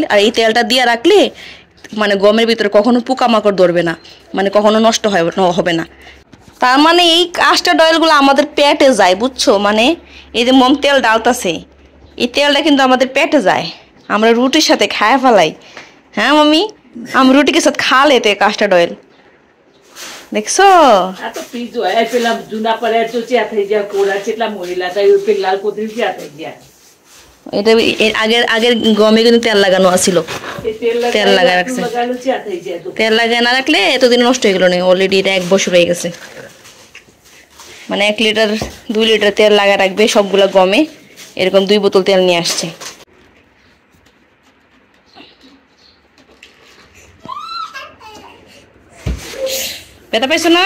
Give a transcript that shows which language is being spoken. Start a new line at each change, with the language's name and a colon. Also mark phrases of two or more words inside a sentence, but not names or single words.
Bangla: আর এই তেলটা দিয়া রাখলে মানে গমের ভিতরে কখনো পোকামাকড় ধরবে না, মানে কখনো নষ্ট হবে না। তার মানে এই
English: custard oils
Bangla: আমাদের পেটে যায়, বুঝছো? মানে এই যে মম তেল ডালতাছে, এই তেলটা কিন্তু আমাদের পেটে যায়, আমরা রুটির সাথে খায় ফেলাই। হ্যাঁ মাম্মি, আমি রুটির সাথে খা লেতে
English: custard oil,
Bangla: দেখছো?
Gujarati: આ તો પીજો એ પેલા જૂના પડ્યા તો ચ્યા થઈ ગયા કોરા કેટલા મોરેલા હતા એ પેલા લાલ કોથળી ચ્યા થઈ ગયા
Bangla: এটা আগের গমে কিন্তু তেল লাগানো আছিল, એ তেল লাগা রাখছে।
Gujarati: લગાડું ચ્યા થઈ જાય તો
Bangla: তেল লাগায় না রাখলে এতদিন নষ্ট হয়ে গেল না, অলরেডি এটা 1 বছর হয়ে গেছে। মানে 1 লিটার 2 লিটার তেল লাগা রাখবে সবগুলা গমে, এরকম 2 বোতল তেল নিয়ে আসছে। ব্যথা পাইছো না?